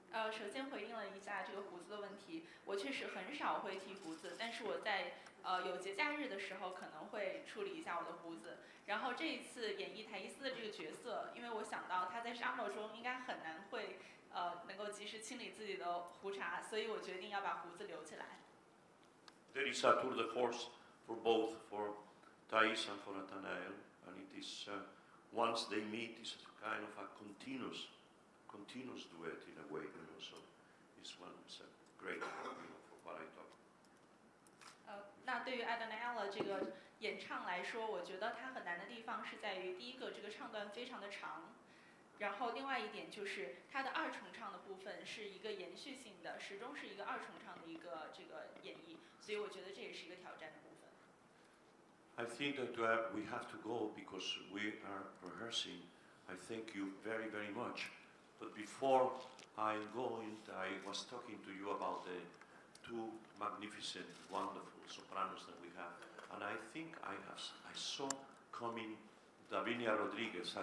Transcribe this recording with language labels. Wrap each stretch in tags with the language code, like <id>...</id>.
<zh>首先回应了一下这个胡子的问题，我确实很少会剃胡子，但是我在有节假日的时候可能会处理一下我的胡子。然后这一次演绎台伊斯的这个角色，因为我想到他在沙漠中应该很难会能够及时清理自己的胡茬，所以我决定要把胡子留起来。</zh> <en>There is a tour de force for both, for Thais and for Nathanael, and it is once they meet, it's kind of a continuous duet in a way, So it's a great, for what I thought.</en> <zh>那对于艾德奈 ella 这个演唱来说，我觉得它很难的地方是在于，第一个，这个唱段非常的长，然后另外一点就是它的二重唱的部分是一个延续性的，始终是一个二重唱的一个这个演绎，所以我觉得这也是一个挑战的部分。</zh> <en>I think that we have to go because we are rehearsing. I thank you very, very much. But before I go, I was talking to you about the two magnificent, wonderful sopranos that we have, and I think I saw coming Davinia Rodriguez.</en>